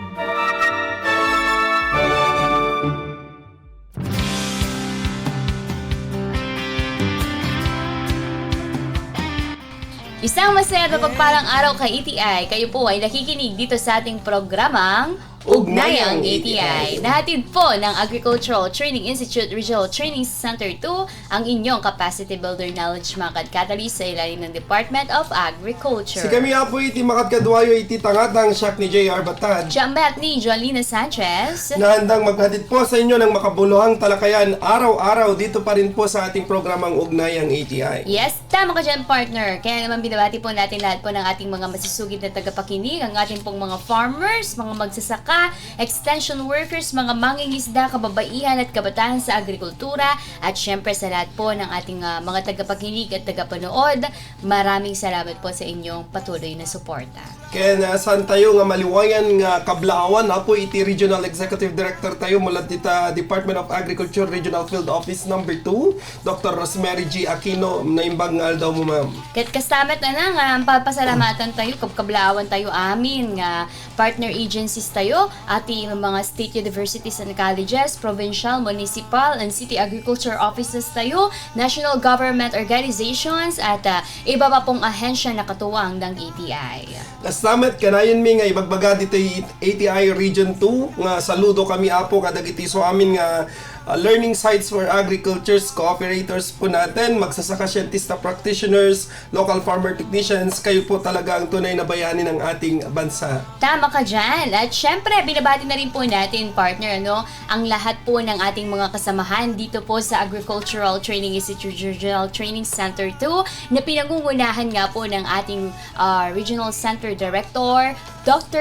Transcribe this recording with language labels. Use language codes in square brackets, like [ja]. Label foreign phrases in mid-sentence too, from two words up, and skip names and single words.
[tl] Isang masaya at mapagpalang araw kay ETI. Kayo po ay nakikinig dito sa ating programang Ugnayang ETI. Nahatid po ng Agricultural Training Institute Regional Training Center 2 ang inyong Capacity Builder Knowledge Makad Catalyst sa ilalim ng Department of Agriculture. [ilo] Si kami nga po iti makadkadwayo iti tangatang siyak ni J.R. Batad. Jambat ni Jolina Sanchez. [tl] Na handang maghatid po sa inyo ng makabuluhang talakayan araw-araw dito pa rin po sa ating programang Ugnayang ETI. Yes, tama ka dyan, partner. Kaya naman binabati po natin lahat po ng ating mga masusugid na tagapakinig, ang ating pong mga farmers, mga magsasaka, [en] extension workers, [tl] mga mangingisda, kababaihan at kabataan sa agrikultura, at syempre sa lahat po ng ating mga tagapakinig at tagapanood. Maraming salamat po sa inyong patuloy na suporta. [ilo] Kaya saan tayo nga maliwayan nga kablaawan na po iti Regional Executive Director tayo mula dita Department of Agriculture Regional Field Office number 2, Dr. Rosemary G. Aquino, naimbag nga daw mo ma'am. Kat kastamet na nga, papasalamatan tayo, kablaawan tayo amin nga [en] partner agencies [ilo] tayo, [tl] ating mga [en] state universities and colleges, provincial, municipal, and city agriculture offices [ilo] tayo, [en] national government organizations, [tl] at iba pa pong ahensya na katuwang ng ETI. [ilo] Kastamet kanayon mi nga ibagbaga dito ATI Region 2 nga saludo kami apo kadagiti so amin nga [en] learning sites for agricultures, [ilo] cooperators [tl] po natin, [ilo] magsasaka scientista practitioners, [en] local farmer technicians, [tl] kayo po talaga ang tunay na bayani ng ating bansa. Tama ka dyan. At syempre, binabati na rin po natin, partner, ang lahat po ng ating mga kasamahan dito po sa Agricultural Training Institute Regional Training Center 2 na pinangungunahan nga po ng ating Regional Center Director, Dr.